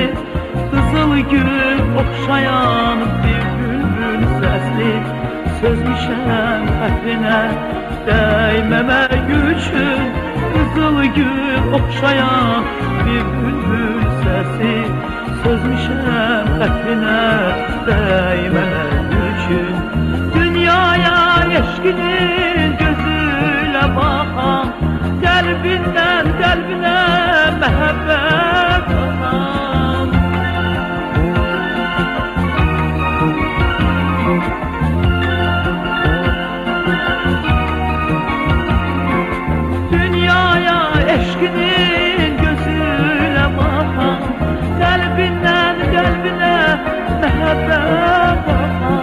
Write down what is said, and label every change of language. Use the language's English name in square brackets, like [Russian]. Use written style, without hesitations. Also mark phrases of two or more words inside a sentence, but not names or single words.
[Azerbaijani] Qızıl gül oxşayan bir bülbül səsli, sözmüşəm xətrinə dəyməmək üçün. Kızıl gül oxşayan bir bülbül səsi, sözmüşəm xətrinə dəyməmək üçün. [Turkish] Dünyaya eşqinin gözüyle bakan, kalbinden kalbine mehabbet akan. Eşkinin gözüyle bakan, kalbinden kalbine mehabbet akan.